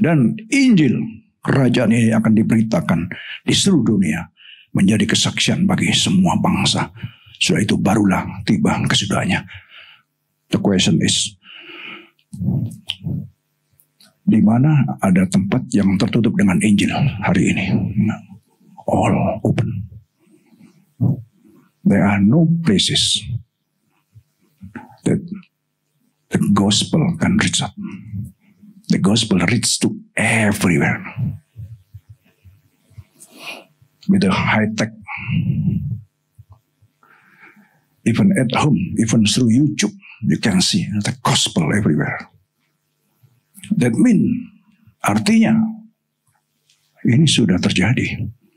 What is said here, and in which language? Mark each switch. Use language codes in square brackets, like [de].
[id] Dan Injil kerajaan ini akan diberitakan di seluruh dunia, menjadi kesaksian bagi semua bangsa. Sudah itu barulah tiba kesudahannya. [en] The question is, [id] di mana ada tempat yang tertutup dengan Injil hari ini? [en] All open. There are no places that the gospel can reach up. The gospel reaches to everywhere. With the high tech, even at home, even through YouTube, you can see the gospel everywhere. That means, [id] artinya, ini sudah terjadi.